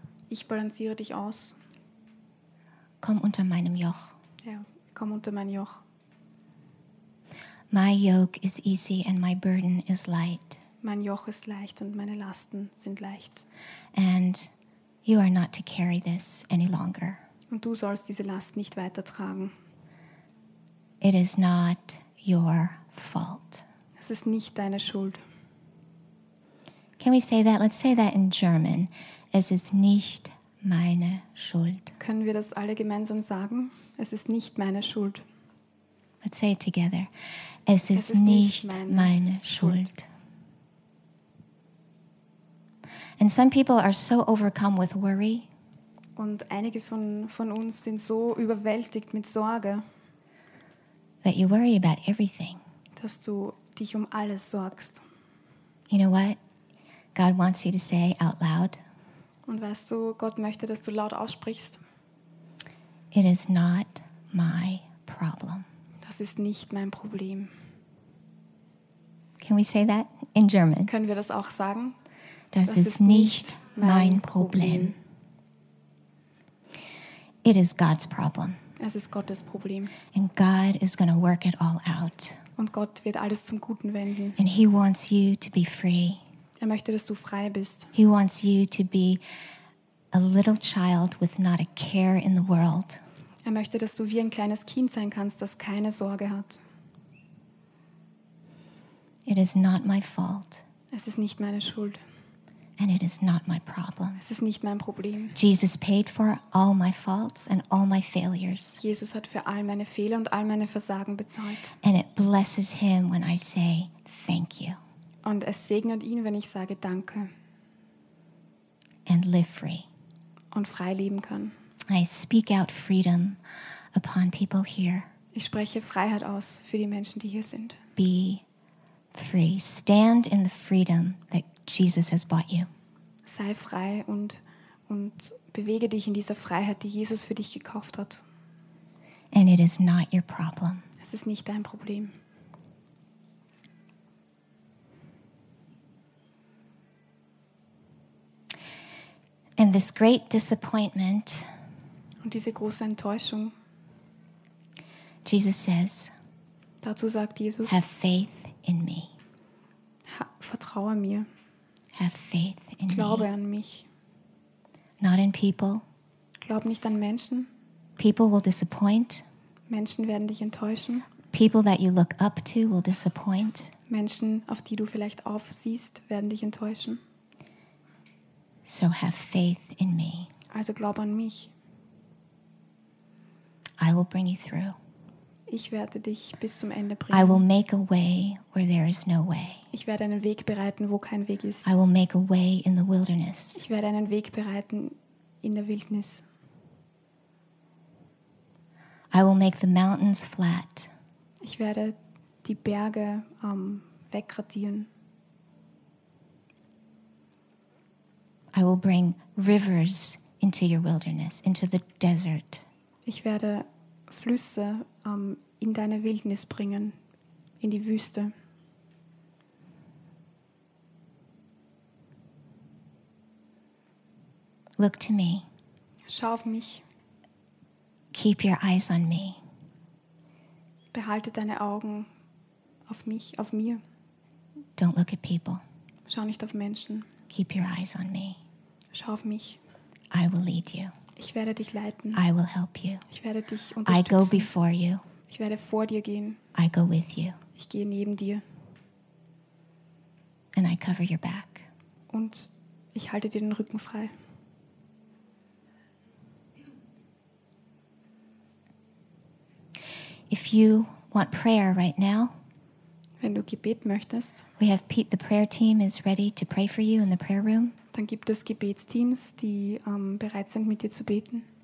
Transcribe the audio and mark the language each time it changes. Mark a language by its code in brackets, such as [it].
[de] Ich balanciere dich aus. Komm unter meinem Joch. Ja, komm unter mein Joch. [en] My yoke is easy and my burden is light. [de] Mein Joch ist leicht und meine Lasten sind leicht. [en] And you are not to carry this any longer. [de] Und du sollst diese Last nicht weitertragen. [en] It is not your fault. [de] Es ist nicht deine Schuld. [en] Can we say that? Let's say that in German. [de] Es ist nicht meine Schuld. Können wir das alle gemeinsam sagen? Es ist nicht meine Schuld. [en] Let's say it together. [de] Es ist nicht meine Schuld. [en] And some people are so overcome with worry. [de] Und einige von uns sind so überwältigt mit Sorge. [en] That you worry about everything. [de] Dass du dich um alles sorgst. [en] You know what? God wants you to say out loud. [de] Und weißt du, Gott möchte, dass du laut aussprichst. [en] It is not my problem. [de] Das ist nicht mein Problem. [en] Can we say that in German? [de] Können wir das auch sagen? Das ist nicht mein Problem. [en] It is God's problem. [de] Es ist Gottes Problem. [en] And God is going to work it all out. [de] Und Gott wird alles zum Guten wenden. [en] And he wants you to be free. [de] Er möchte, dass du frei bist. [en] He wants you to be a little child with not a care in the world. [de] Er möchte, dass du wie ein kleines Kind sein kannst, das keine Sorge hat. [en] It is not my fault. [de] Es ist nicht meine Schuld. [en] And it is not my problem. [de] Es ist nicht mein Problem. [en] Jesus paid for all my faults and all my failures. [de] Jesus hat für all meine Fehler und all meine Versagen bezahlt. [en] And it blesses him when I say thank you. [de] Und es segnet ihn, wenn ich sage danke. [en] And live free. [de] Und frei leben kann. [en] I speak out freedom upon people here. [de] Ich spreche Freiheit aus für die Menschen, die hier sind. [en] Be free. Stand in the freedom that Jesus has bought you. [de] Sei frei und bewege dich in dieser Freiheit, die Jesus für dich gekauft hat. [en] And it is not your problem. [de] Es ist nicht dein Problem. [en] And this great disappointment. [de] Und diese große Enttäuschung. [en] Jesus says. [de] Dazu sagt Jesus. [en] Have faith in me. [de] Vertraue mir. [en] Have faith in [de] Glaube [en] me. [de] An mich. [en] Not in people. [de] Glaub nicht an Menschen. [en] People will disappoint. [de] Menschen werden dich enttäuschen. [en] People that you look up to will disappoint. [de] Menschen, auf die du vielleicht aufsiehst, werden dich enttäuschen. [en] So have faith in me. [de] Also glaub an mich. [en] I will bring you through. [de] Ich werde dich bis zum Ende bringen. [en] I will make a way where there is no way. [de] Ich werde einen Weg bereiten, wo kein Weg ist. [en] I will make a way in the wilderness. [de] Ich werde einen Weg bereiten in der Wildnis. [en] I will make the mountains flat. [de] Ich werde die Berge wegradieren. [en] I will bring rivers into your wilderness, into the desert. [de] Ich werde Flüsse in deine Wildnis bringen, in die Wüste. [en] Look to me. [de] Schau auf mich. [en] Keep your eyes on me. [de] Behalte deine Augen auf mich, auf mir. [en] Don't look at people. [de] Schau nicht auf Menschen. [en] Keep your eyes on me. [de] Schau auf mich. [en] I will lead you. [de] Ich werde dich leiten. [en] I will help you. [de] Ich werde dich unterstützen. [en] I go before you. [de] Ich werde vor dir gehen. [en] I go with you. [de] Ich gehe neben dir. [en] And I cover your back. [de] Und ich halte dir den Rücken frei. [en] If you want prayer right now, [de] wenn du Gebet möchtest, [en] we have Pete, the prayer team is ready to pray for you in the prayer room. [de] Dann gibt es Gebetsteams, die bereit sind, mit dir zu beten.